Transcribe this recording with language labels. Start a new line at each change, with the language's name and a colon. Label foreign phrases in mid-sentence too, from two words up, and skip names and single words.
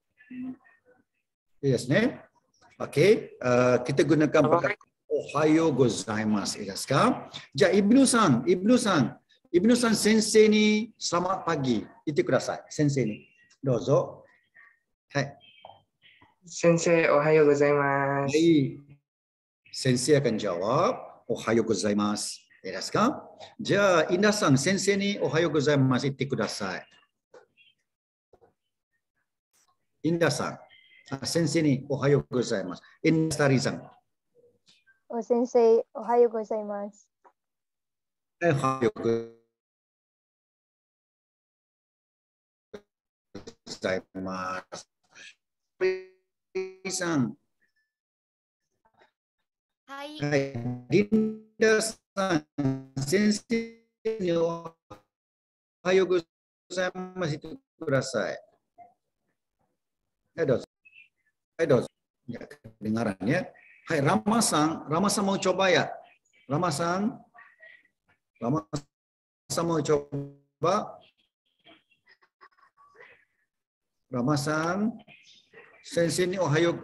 Indonesian: Yes, ne? Okay, kita gunakan perkataan
Japanese: おはようございます.
Indonesian: Yes, ka?
Japanese: Ja, Ibnu-san, 先生に
Indonesian: selamat pagi. Itu kudasai.
Japanese: 先生に. どうぞ。はい. 先生、おはようございます.
Indonesian: Hai. Sensei akan jawab
Japanese: おはようございます.
Indonesian: Yes, ka?
Japanese: Ja, Indah-san, 先生におはようございます. Itu kudasai. Indah-san. 先生におはようございます. Indastari-san. 先生、おはようございます. おはようございます. San. Hai. Dinda-san. 先生におはようございます itu kudasai.
Indonesian: Edos. Ya, kedengaran ya. Hai, Rama-san mau coba ya? Rama-san mau coba?
Japanese: Rama-san, 先生におはよう.